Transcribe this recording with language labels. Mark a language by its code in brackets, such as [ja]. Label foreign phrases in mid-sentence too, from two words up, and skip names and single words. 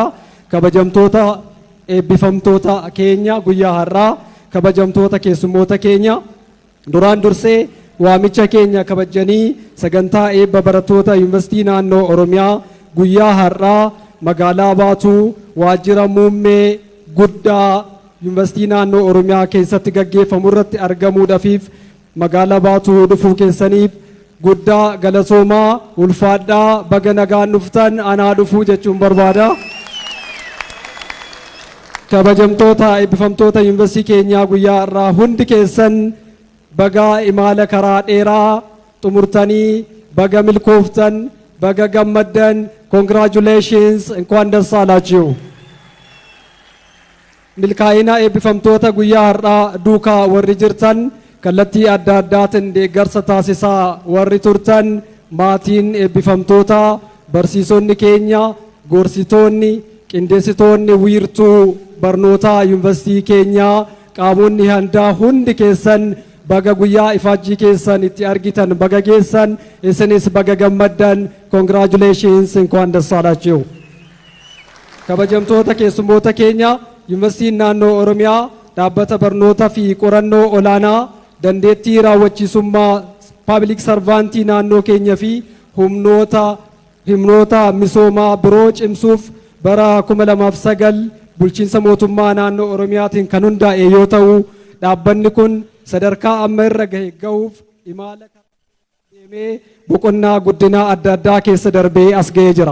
[om] kabajamtoota eebbifamtoota keenya guyyaa har'aa kabajamtoota keessummoota keenya duraan dursee waamicha keenya kabajanii sagantaa eebba barattoota yuunivarsiitii naannoo oromiyaa guyyaa har'aa magaalaa Baatuu waajjira muummee guddaa yuunivarsiitii naannoo oromiyaa keessatti gaggeeffamu irratti argamuudhaaf magaalaa Baatuu dhufuu keessaniif guddaa galatoomaa ulfaadhaa baga nagaan dhuftan anaa dhufuu jechuun barbaada. kabajamtoota eebbifamtoota yuunivarsiitii keenyaa guyyaa irraa hundi keessan baga imala karaa dheeraa xumurtanii baga milkooftan baga gammaddan congratulations [am] እንኳን ደስ አላችሁ [om] milkaa'ina eebbifamtoota guyyaa har'aa duukaa warri jirtan kallattii adda addaatiin deeggarsa taasisaa warri turtan maatiin eebbifamtoota barsiisonni keenya gorsitoonni qindeessitoonni wiirtuu barnootaa yuunivarsiitii keenyaa qaamonni handaa hundi keessan baga guyyaa ifaajjii keessan itti argitan baga geessan isinis baga gammaddan congratulations [am] እንኳን ደስ አላችሁ [om] kabajamtoota keessummoota keenya yuunivarsiitiin naannoo Oromiyaa dhaabbata barnootaa fi qorannoo olaanaa dandeettii raawwachiisummaa paabilik sarvaantii naannoo keenya fi humnoota misoomaa biroo cimsuuf bara 2009 bulchiinsa mootummaa naannoo Oromiyaatiin kan hundaa'e yoo ta'u dhaabbanni kun sadarkaa amma irra ga'uuf imala deemee boqonnaa guddinaa adda addaa keessa darbee as ga'ee jira.